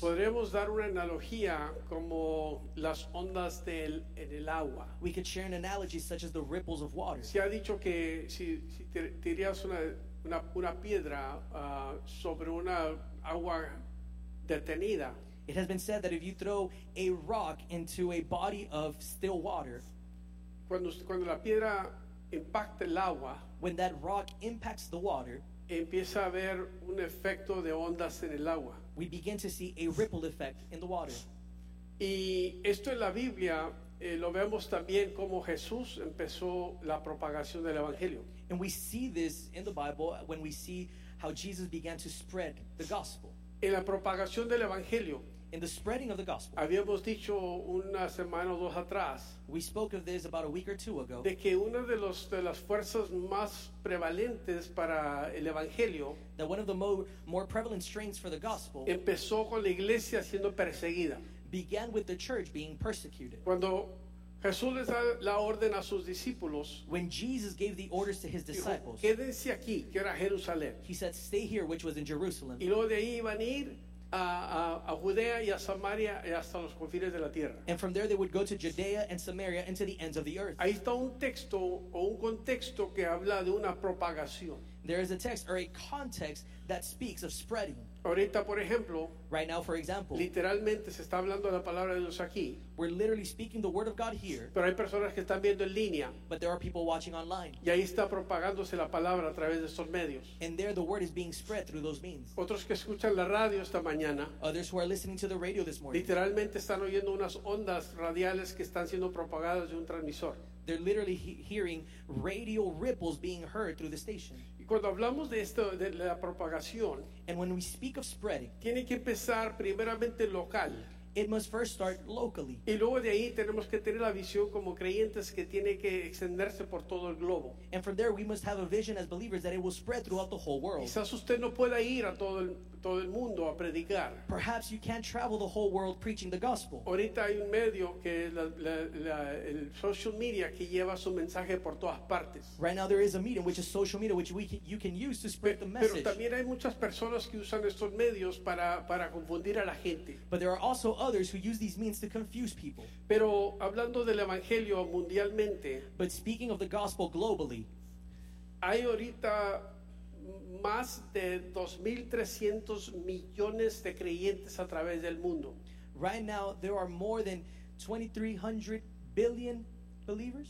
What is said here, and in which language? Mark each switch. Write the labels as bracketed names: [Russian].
[Spanish] Podríamos dar una analogía como las ondas del en el agua. [English] We could share an analogy such as the ripples of water. [Spanish] Se ha dicho que si tirías una piedra sobre una agua detenida, [English] it has been said that if you throw a rock into a body of still water, [Spanish] cuando la piedra impacta el agua, [English] when that rock impacts the water, [Spanish] empieza a haber un efecto de ondas en el agua. [English] We begin to see a ripple effect in the water. [Spanish] Y esto en la Biblia lo vemos también como Jesús empezó la propagación del evangelio. [English] And we see this in the Bible when we see how Jesus began to spread the gospel. [Spanish] En la propagación del evangelio, [English] in the spreading of the gospel, [Spanish] habíamos dicho una semana o dos atrás, [English] we spoke of this about a week or two ago, [Spanish] de que una de las fuerzas más prevalentes para el evangelio, [English] that one of the more prevalent strains for the gospel, [Spanish] empezó con la iglesia siendo perseguida, [English] began with the church being persecuted. [Spanish] Cuando Jesús les da la orden a sus discípulos, [English] when Jesus gave the orders to his disciples, [Spanish] dijo, quédense aquí, que era Jerusalén, [English] he said, stay here, which was in Jerusalem. [Spanish] Y luego de ahí iban a ir a Judea y a Samaria y hasta los confines de la tierra. [English] And from there they would go to Judea and Samaria and to the ends of the earth. [Spanish] Ahí está un texto o un contexto que habla de una propagación. [English] There is a text or a context that speaks of spreading. [Spanish] Ahorita, por ejemplo, [English] right now, for example, [Spanish] literalmente se está hablando de la palabra de Dios aquí. [English] We're literally speaking the word of God here. [Spanish] Pero hay personas que están viendo en línea. [English] But there are people watching online. [Spanish] Y ahí está propagándose la palabra a través de estos medios. [English] And there the word is being spread through those means. [Spanish] Otros que escuchan la radio esta mañana, [English] others who are listening to the radio this morning, [Spanish] literalmente están oyendo unas ondas radiales que están siendo propagadas de un transmisor. [English] They're literally hearing radio ripples being heard through the station. [Spanish] Cuando hablamos de esto, de la propagación, [English] and when we speak of spreading, [Spanish] tiene que empezar primeramente local. [English] It must first start locally. [Spanish] Y luego de ahí tenemos que tener la visión como creyentes que tiene que extenderse por todo el globo. [English] And from there we must have a vision as believers that it will spread throughout the whole world. [Spanish] Quizás usted no pueda ir a todo el mundo a predicar. [English] Perhaps you can't travel the whole world preaching the gospel. [Spanish] Ahorita hay un medio que es el social media que lleva su mensaje por todas partes. [English] Right now there is a medium which is social media which you can use to spread the message. [Spanish] Pero también hay muchas personas que usan estos medios para confundir a la gente. [English] But there are also others who use these means to confuse people. [Spanish] Pero hablando del evangelio mundialmente, [English] but speaking of the gospel globally, [Spanish] hay ahorita más de 2,300 millones de creyentes a través del mundo. [English] Right now there are more than 2,300 billion believers.